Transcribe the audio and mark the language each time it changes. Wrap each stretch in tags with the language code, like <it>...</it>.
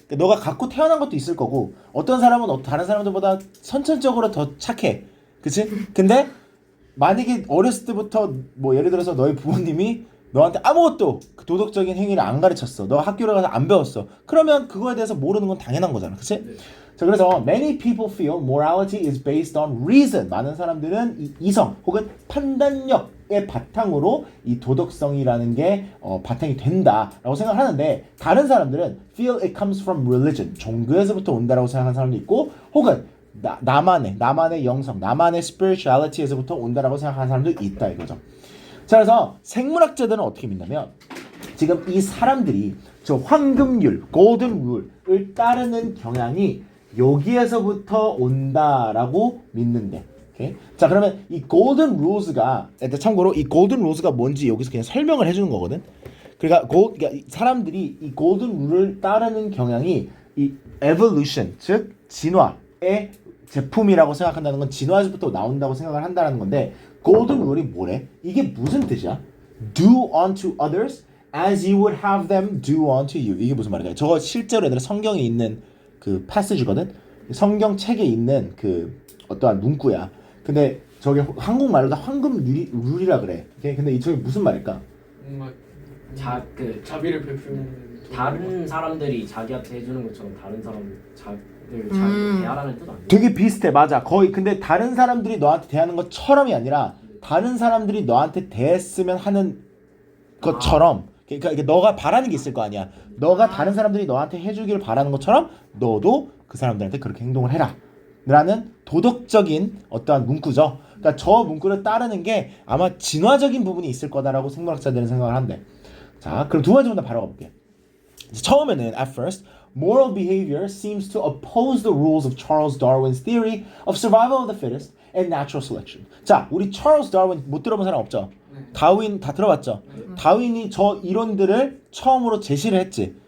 <ko>그러니까 너가 갖고 태어난 것도 있을 거고, 어떤 사람은 다른 사람들보다 선천적으로 더 착해. 그치? 근데 만약에 어렸을 때부터 뭐 예를 들어서 너희 부모님이 너한테 아무것도 그 도덕적인 행위를 안 가르쳤어. 너 학교를 가서 안 배웠어. 그러면 그거에 대해서 모르는 건 당연한 거잖아. 그치? 네. 자, 그래서</ko> <en>many people feel morality is based on reason.</en> <ko>많은 사람들은 이 이성 혹은 판단력의 바탕으로 이 도덕성이라는 게 바탕이 된다라고 생각하는데, 다른 사람들은</ko> <en>feel it comes from religion.</en> <ko>종교에서부터 온다라고 생각하는 사람도 있고, 혹은 나만의 영성, 나만의 spirituality에서부터 온다라고 생각하는 사람도 있다 이거죠. 자, 그래서 생물학자들은 어떻게 믿냐면 지금 이 사람들이 저 황금률, golden rule을 따르는 경향이 여기에서부터 온다라고 믿는데. 오케이? 자, 그러면 이 golden rules가, 참고로 이 golden rules가 뭔지 여기서 그냥 설명을 해주는 거거든. 그러니까 사람들이 이 golden rule을 따르는 경향이 이 evolution, 즉 진화의 제품이라고 생각한다는 건 진화에서부터 나온다고 생각을 한다는 건데, golden rule이 뭐래? 이게 무슨 뜻이야?</ko> <en>Do unto others as you would have them do unto you.</en> <ko>이게 무슨 말일까요? 저거 실제로 얘들아 성경에 있는 그 패시지거든. 성경 책에 있는 그 어떠한 문구야. 근데 저게 한국말로 다 황금 룰이라 그래. 오케이? 근데 이쪽이 무슨 말일까? 뭔가 그 자비를 베푸는 다른 사람들이 자기한테 해주는 것처럼 다른 사람을 잘 대하라는 뜻 아니에요? 되게 비슷해. 맞아. 거의 근데 다른 사람들이 너한테 대하는 것처럼이 아니라 다른 사람들이 너한테 대했으면 하는 것처럼. 그러니까 이게 너가 바라는 게 있을 거 아니야. 너가 다른 사람들이 너한테 해주길 바라는 것처럼 너도 그 사람들한테 그렇게 행동을 해라. 라는 도덕적인 어떠한 문구죠. 그러니까 저 문구를 따르는 게 아마 진화적인 부분이 있을 거다라고 생물학자들은 생각을 한대. 자, 그럼 두 번째 문제 바로 가볼게. 처음에는</ko> <en>at first, moral behavior seems to oppose the rules of Charles Darwin's theory of survival of the fittest and natural selection.</en> <ko>자, 우리 찰스 다윈 못 들어본 사람 없죠? 다윈 다 들어봤죠? 다윈이 저 이론들을 처음으로 제시를 했지.</ko>